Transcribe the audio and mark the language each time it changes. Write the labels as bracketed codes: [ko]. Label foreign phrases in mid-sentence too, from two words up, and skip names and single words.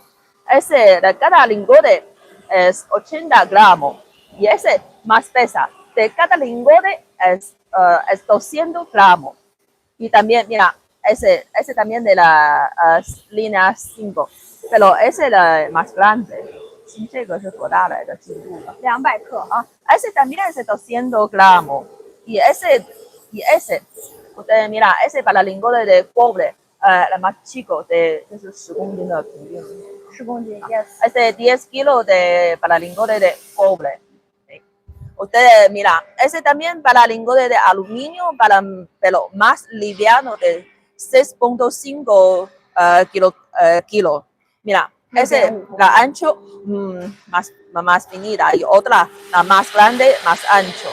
[es] Cada lingote es 80 gramos y ese más pesa. De cada lingote es 200 gramos. Y también, mira, ese también de la línea 5, pero ese es el más grande. [zh] 这个是多大来的记录了 200克 [es] 啊 ？Ese también es 200 gramos. Y ese, ustedes mira, ese para lingote de cobre, el más chico, [zh] 就是10公斤的平均。 10公斤 ，yes。 [es] Ese 10 kilos para lingote de cobre. Ustedes, mira, ese también para lingote de aluminio, pero más liviano de 6.5 kilos. Mira, ese, la ancho más finita y otra, la más grande, más ancho.